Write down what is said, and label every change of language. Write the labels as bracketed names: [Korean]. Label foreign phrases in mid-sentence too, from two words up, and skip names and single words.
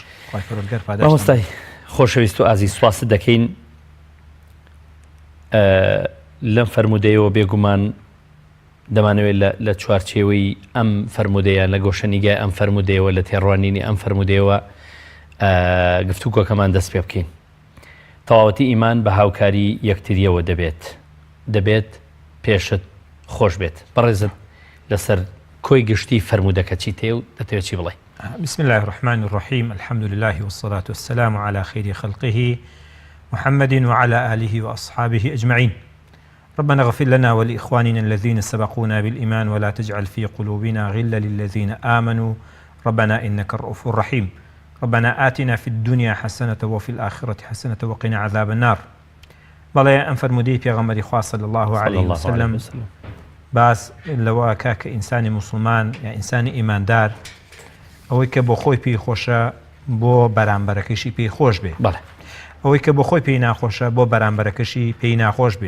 [Central Kurdish] مامۆستای خۆشەویست و ئازیز، سوپاست دەکەین لەم فەرمودەیەوە بێگومان دەمانەوێت لە چوارچێوەی ئەم فەرمودەیە لە گۆشەنیگای ئەم فەرمودەیەوە لە تێڕوانینی ئەم فەرمودەیەوە گفتوگۆکەمان دەست پێ بکەین. تەواوەتی ئیمان بە هاوکاری یەکتریەوە دەبێت پێشت خۆش بێت. بەڕێزت لەسەر کۆی گشتی فەرمودەکە چی تێ و دەتەوێت چی بڵێ؟ [Arabic] بسم الله الرحمن الرحيم. الحمد لله والصلاة والسلام على خير خلقه محمد وعلى آله وأصحابه أجمعين. ربنا اغفر لنا ولإخواننا الذين سبقونا بالإيمان ولا تجعل في قلوبنا غلا للذين آمنوا ربنا إنك الرؤوف الرحيم. ربنا آتنا في الدنيا حسنة وفي الآخرة حسنة وقنا عذاب النار. [Central Kurdish] بەڵێ ئەم فەرمودەی پێغەمبەری خوا [Arabic] صلی الله عليه وسلم [Central Kurdish] باس لەوە کە ئینسانی موسڵمان یا ئینسانی ئیماندار ئەوەی کە بۆ خۆی پێی خۆشە بۆ بەرامبەرەکەشی پێی خۆش بێ، ئەوەی کە بۆ خۆی پێی ناخۆشە بۆ بەرامبەرەکەشی پێی ناخۆش بێ.